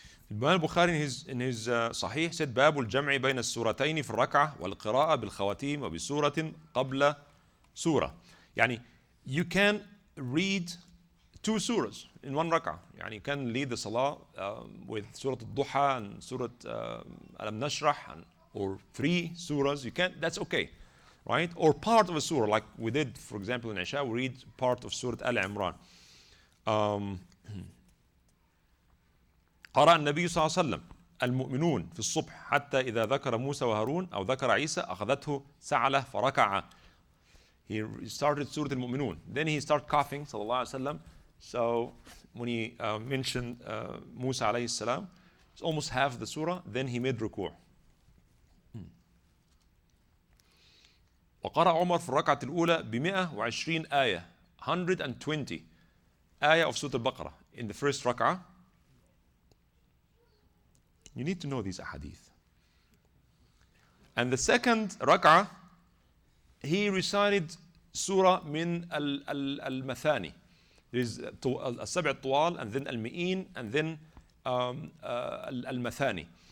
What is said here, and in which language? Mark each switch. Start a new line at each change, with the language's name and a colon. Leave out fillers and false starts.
English: Imam Bukhari in his Sahih said
Arabic: باب الجمع بين السورتين في الركعة والقراءة بالخواتيم وبسورة قبل سورة.
English: يعني you can read two surahs in one rak'ah. يعني you can lead the salah with Surah Al-Duha and Surah Alam Nashrah or 3 surahs. You can, that's okay, right? Or part of a surah like we did, for example, in Isha, we read part of Surah Al-Imran.
Arabic: قرأ النبي صلى الله عليه وسلم المؤمنون في الصبح حتى إذا ذكر موسى وهارون أو ذكر عيسى أخذته سعلة فركع.
English: He started Surah Al-Mu'minun. Then he started coughing, صلى الله عليه وسلم. So when he mentioned Musa عليه السلام, it's almost half the surah. Then he made ركوع.
Arabic: وقرأ عمر في الركعة الأولى ب120 آية,
English: 120 آية of Surah Al-Baqarah in the first rak'ah. You need to know these ahadith. And the second rak'ah, he recited surah min al-mathani. There is al-sab'a al-tuwal and then al-mi'in and then al-mathani.